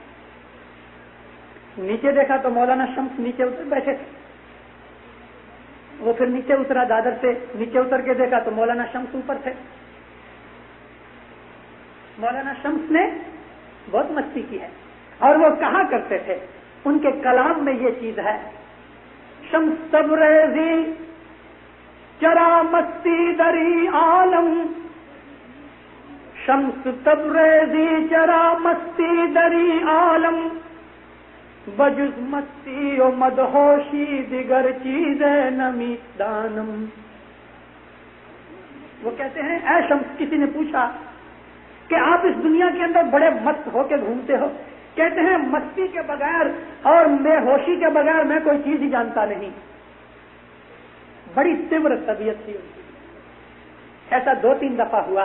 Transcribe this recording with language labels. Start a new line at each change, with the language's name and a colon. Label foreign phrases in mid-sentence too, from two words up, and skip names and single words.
Urdu: نیچے دیکھا تو مولانا شمس نیچے اتر بیٹھے تھے. وہ پھر نیچے اترا, دادر سے نیچے اتر کے دیکھا تو مولانا شمس اوپر تھے. مولانا شمس نے بہت مستی کی ہے, اور وہ کہا کرتے تھے, ان کے کلام میں یہ چیز ہے,
Persian: شمس تبریزی چرا مستی دری عالم, شمس تبریزی چرا مستی دری عالم, بجز مستی و مدہوشی دیگر چیزیں نمی دانم.
Urdu: وہ کہتے ہیں اے شمس, کسی نے پوچھا کہ آپ اس دنیا کے اندر بڑے مست ہو کے گھومتے ہو. کہتے ہیں مستی کے بغیر اور بے ہوشی کے بغیر میں کوئی چیز ہی جانتا نہیں. بڑی تیور طبیعت تھی ان کی. ایسا 2-3 دفعہ ہوا.